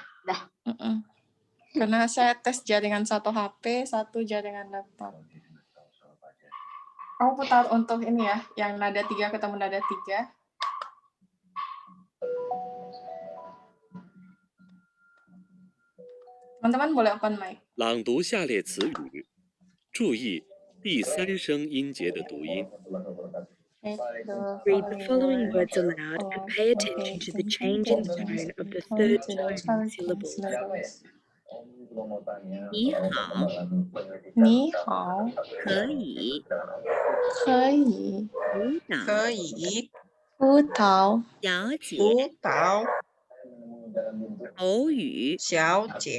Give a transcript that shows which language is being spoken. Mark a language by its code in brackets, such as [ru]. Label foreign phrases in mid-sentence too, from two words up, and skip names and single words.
[id] Karena saya tes jaringan satu HP, satu jaringan laptop. Kamu putar untuk ini ya, yang nada 3 ketemu nada 3. Teman-teman boleh [en] open mic. [zh] 朗读下列词语，注意第三声音节的读音。 [en] Read the following words aloud and pay attention to the change in tone of the third tone syllables. [zh] 你好，你好，可以，可以，辅导，小姐，口语，小姐，